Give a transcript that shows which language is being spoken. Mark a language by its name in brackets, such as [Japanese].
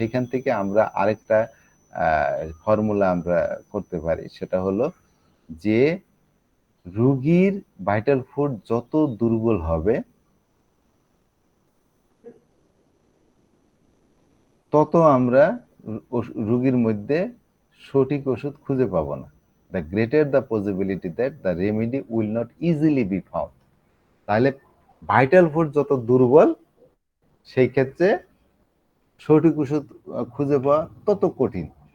[Bangla] সেখান থেকে আমরা আরেকটা ফর্মুলা আমরা করতে পারি, সেটা হলো যে রোগীর ভাইটাল ফুড যত দুর্বল হবে তত আমরা রোগীর মধ্যে সঠিক ওষুধ খুঁজে পাবো না। [English] The greater the possibility that the remedy will not easily be found. [Bangla] তাহলে ভাইটাল ফুড যত দুর্বল সেই ক্ষেত্রে সঠিক ওষুধ খুঁজে পাওয়া তত কঠিন।